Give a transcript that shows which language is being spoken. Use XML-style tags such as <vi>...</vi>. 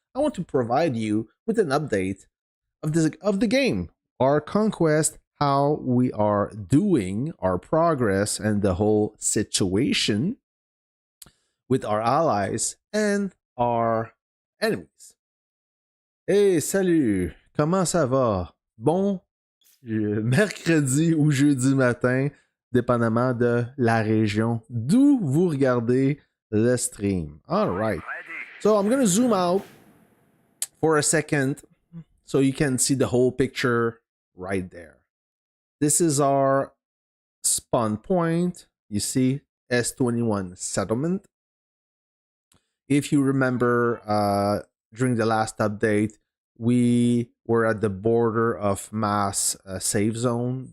<en>I want to provide you with an update of the game, our Conquest, how we are doing, our progress, and the whole situation with our allies and our enemies.</en> <fr>Hey, salut! Comment ça va? Bon mercredi ou jeudi matin, dépendamment de la région d'où vous regardez le stream.</fr> <en>All right. So I'm going to zoom out for a second so you can see the whole picture right there. This is our spawn point. You see S21 settlement. If you remember, during the last update, we were at the border of mass save zone.</en>